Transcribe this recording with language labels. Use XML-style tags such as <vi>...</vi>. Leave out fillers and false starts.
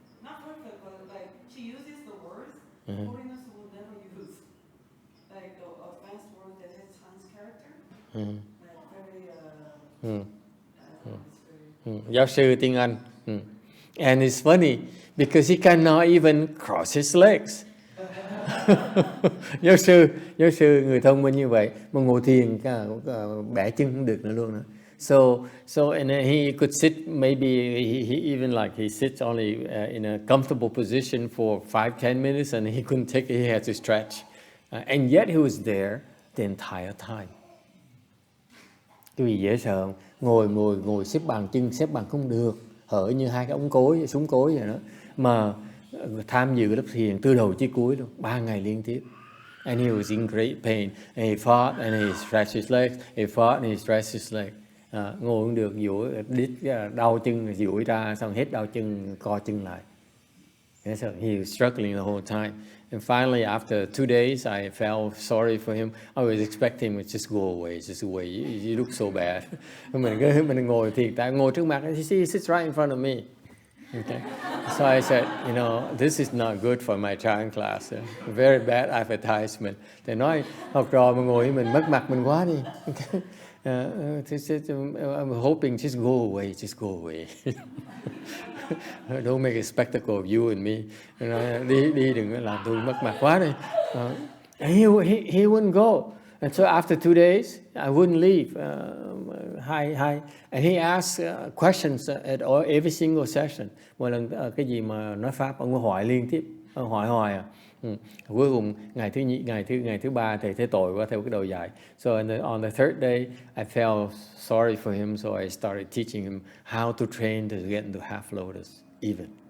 <en>Not perfect, but like she uses the words foreigners would never use, like the advanced word that has Chinese character. Like very</en> <vi>Giáo sư tiếng Anh.</vi> <en>And it's funny because he cannot even cross his legs.</en> <vi>giáo sư người thông minh như vậy mà ngồi thiền bẻ chân không được nữa luôn đó.</vi> <en>So and he could sit, maybe he even like he sits only in a comfortable position for 5-10 minutes and he couldn't take it, he had to stretch. And yet he was there the entire time.</en> <vi>Cái gì dễ sợ không? Ngồi xếp bằng, chân xếp bằng không được, hở như hai cái ống cối, súng cối vậy đó. Mà tham dự lớp thiền từ đầu chí cuối luôn, 3 ngày liên tiếp.</vi> <en>And he was in great pain. And he fought and he stretched his legs. He fought and he stretched his legs.</en> <vi>Ngồi không được, duỗi, đau chân, duỗi ra, xong hết đau chân, co chân lại.</vi> <en>So he was struggling the whole time. And finally, after 2 days, I felt sorry for him. I was expecting him to just go away, You look so bad.</en> <vi>Mình ngồi thiền, tại ngồi trước mặt,</vi> <en>he sits right in front of me. Okay. So I said, you know, this is not good for my Chan class. Very bad advertisement.</en> <vi>They nói học trò mà ngồi mình mất mặt mình quá đi.</vi> <en>Okay. I'm hoping just go away. Don't make a spectacle of you and me.</en> <vi>Đi đừng có làm tôi mất mặt quá đi.</vi> <en>He wouldn't go. And so after 2 days, I wouldn't leave. Hi. And he asked questions at every single session.</en> <vi>Mỗi lần cái gì mà nói pháp, ông hỏi liên tiếp, hỏi à. Cuối cùng ngày thứ ba thầy thấy tội quá, theo cái đầu dài.</vi> <en>So on the third day, I felt sorry for him, so I started teaching him how to train to get into half lotus even.</en>